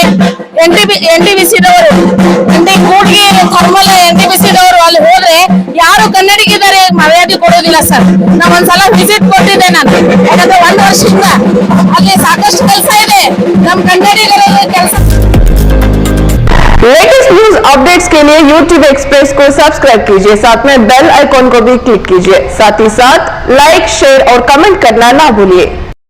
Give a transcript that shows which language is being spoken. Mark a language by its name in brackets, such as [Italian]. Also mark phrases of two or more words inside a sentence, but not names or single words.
[Kannada] NTPC ದವರು, ಕೂಡ್ಗಿ ಥರ್ಮಲ್ NTPC ದವರು ಅಲ್ಲಿ ಹೋದ್ರೆ ಯಾರು ಕನ್ನಡಿಗಿದ್ದಾರೆ ಮರ್ಯಾದೆ ಕೊಡೋದಿಲ್ಲ ಸರ್. ನಾ ಒಂದ್ಸಲ ವಿಸಿಟ್ ಕೊಟ್ಟಿದ್ದೆ ನಾನು, ಯಾಕಂದ್ರೆ 1 ವರ್ಷದಿಂದ ಅಲ್ಲಿ ಸಾಕಷ್ಟು ಕೆಲಸ ಇದೆ ನಮ್ ಕನ್ನಡಿಗರ ಕೆಲಸ. [English] latest news updates [Hindi] के लिए YouTube एक्सप्रेस को सब्सक्राइब कीजिए, साथ में [English] bell icon [Hindi] को भी क्लिक कीजिए। साथ ही साथ [English] like, share [Hindi] और कमेंट करना ना भूलिए।